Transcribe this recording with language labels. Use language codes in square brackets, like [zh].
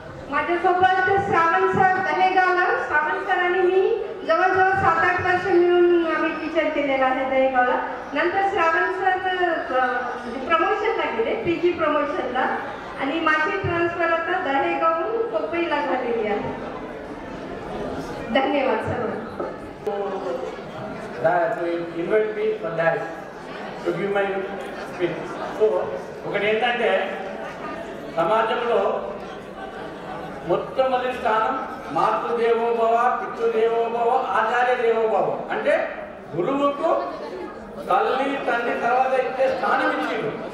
[mr] माझ्यासोबत Shravan sir दहेगावला Shravan sir आणि मी जवळजवळ 7-8 वर्ष मिळून आम्ही टीचर केलेलं आहे दहेगावला. नंतर श्रावण सर प्रमोशनला गेले PG प्रमोशनला आणि माझी ट्रान्सफर आता दहेगावहून कोपईला झालेली आहे. धन्यवाद सर्व. [en] To invite me for that to give my speech. [te] So, ఒకటి ఏంటంటే సమాజంలో మొట్టమొదటి స్థానం మాతృదేవోభవ, పితృదేవోభవ, ఆచార్య దేవోభవ. అంటే గురువుకు తల్లి తండ్రి తర్వాత ఇచ్చే స్థానం ఇచ్చిండు.